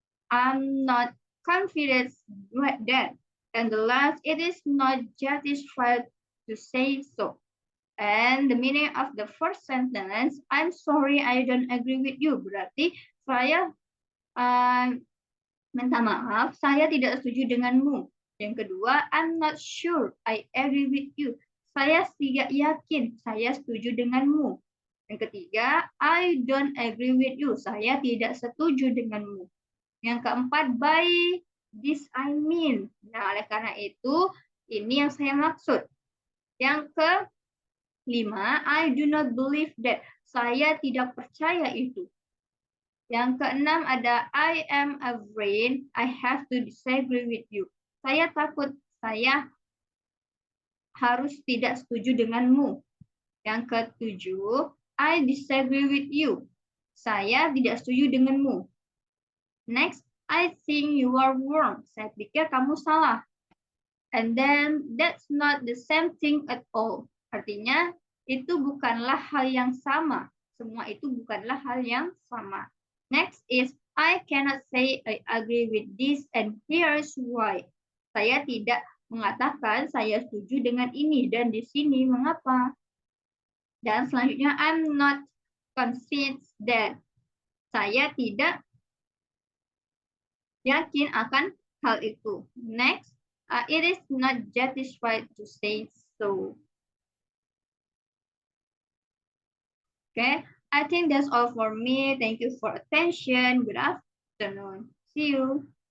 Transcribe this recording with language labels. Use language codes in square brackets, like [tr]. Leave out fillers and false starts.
[en] I'm not confident that. And the last, it is not justified to say so. And the meaning of the first sentence, I'm sorry I don't agree with you. [id] Berarti saya minta maaf, saya tidak setuju denganmu. Yang kedua, [en] I'm not sure I agree with you. [id] Saya tidak yakin saya setuju denganmu. Yang ketiga, [en] I don't agree with you. [id] Saya tidak setuju denganmu. Yang keempat, [en] by this I mean. [id] Nah, oleh karena itu, ini yang saya maksud. Yang kelima, [en] I do not believe that. [id] Saya tidak percaya itu. Yang keenam ada [en] I am afraid I have to disagree with you. [id] Saya takut saya harus tidak setuju denganmu. Yang ketujuh, [en] I disagree with you. [id] Saya tidak setuju denganmu. [en] Next, I think you are wrong. [id] Saya pikir kamu salah. [en] And then, that's not the same thing at all. [id] Artinya, itu bukanlah hal yang sama. Semua itu bukanlah hal yang sama. [en] Next is, I cannot say I agree with this and here's why. [id] Saya tidak mengatakan saya setuju dengan ini dan di sini mengapa. Dan selanjutnya, [en] I'm not convinced that. [id] Saya tidak yakin akan hal itu. [en] Next, it is not justified to say so. Okay, I think that's all for me. Thank you for attention. Good afternoon. See you.